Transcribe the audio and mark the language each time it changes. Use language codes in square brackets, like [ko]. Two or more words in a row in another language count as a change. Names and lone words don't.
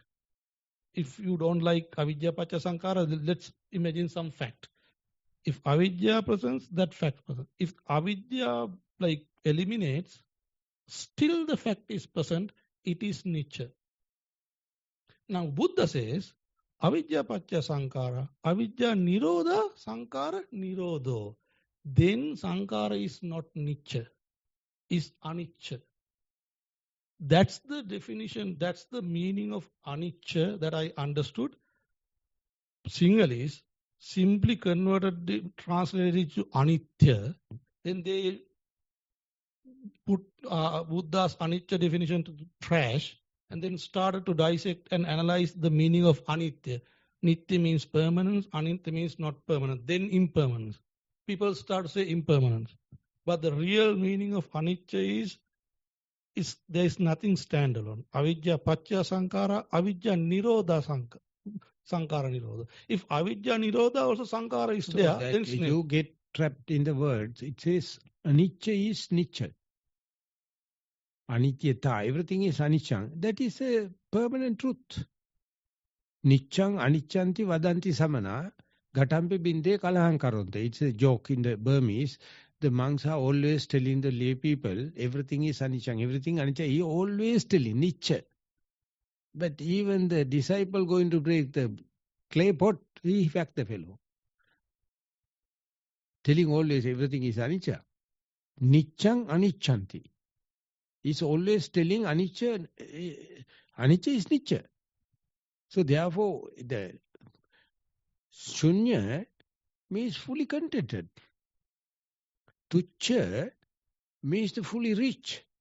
[en] If you don't like [pi] avidya pacha sankara, [en] let's imagine some fact. If avidya presents, that fact presents. If avidya eliminates, still the fact is present, it is nicca. Now Buddha says, [pi] avidya pacha sankara, avidya nirodha, sankara nirodho. [en] Then sankara is not nicca, is anicca. That's the definition, that's the meaning of anicca that I understood. Sinhalese simply converted, translated it to anitya. Then they put Buddha's anicca definition to the trash and then started to dissect and analyze the meaning of anitya. Nitya means permanence, anitya means not permanent, then impermanence. People start to say impermanence. But the real meaning of anicca is there is nothing standalone. [pi] Avidya pacha sankara, avidya nirodha sankara nirodha. [en] If [pi] avidya nirodha [en] also sankara is So there, that then you get trapped in the words. It says anicca is nicca. Anityata, everything is anicca. That is a permanent truth. [pi] Niccang aniccanti vadanti samana gatampi binde kalahan karonte. [en] It's a joke in the Burmese. The monks are always telling the lay people, everything is anicca, everything anicca. He always telling, nicca. But even the disciple going to break the clay pot, he whacked the fellow. Telling always everything is anicca. [pi] Niccang aniccanti. [en] He's always telling anicca, anicca is nicca. So therefore, the shunya means fully contented. Tucca means the fully rich.